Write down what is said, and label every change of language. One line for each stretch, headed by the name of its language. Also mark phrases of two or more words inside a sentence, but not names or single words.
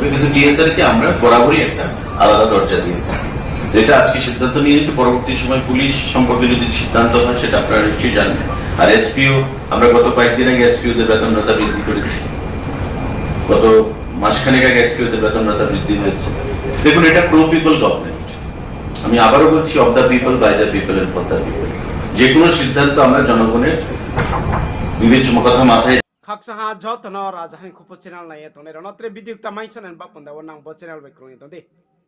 Bangla: কিন্তু টিএসআর কে আমরা বরাবরই একটা আলাদা দরজা দিয়ে, যেটা আজকে সিদ্ধান্ত নিয়েছে, পরবর্তী সময় পুলিশ সম্পর্কে যদি সিদ্ধান্ত হয় সেটা আপনারা নিশ্চয়ই জানবেন। আর এসপিও, আমরা গত কয়েকদিন আগে এসপিওদের বেতন ভাতা বৃদ্ধি করেছি, গত মাসখানেক আগে এসপিওদের বেতন ভাতা বৃদ্ধি হয়েছে। দেখুন, এটা
English: pro people government,
Bangla: আমি আবারও বলছি,
English: of the people, by the people and for the people.
Bangla: যে কোনো সিদ্ধান্ত আমরা জনগণের বিবেচনা কথা মাথায়
Kok Borok: Khaksaha jotno rajahani khupo channel na ye tone ronatre video ta maison en bapunda wonang bo channel be kroni to de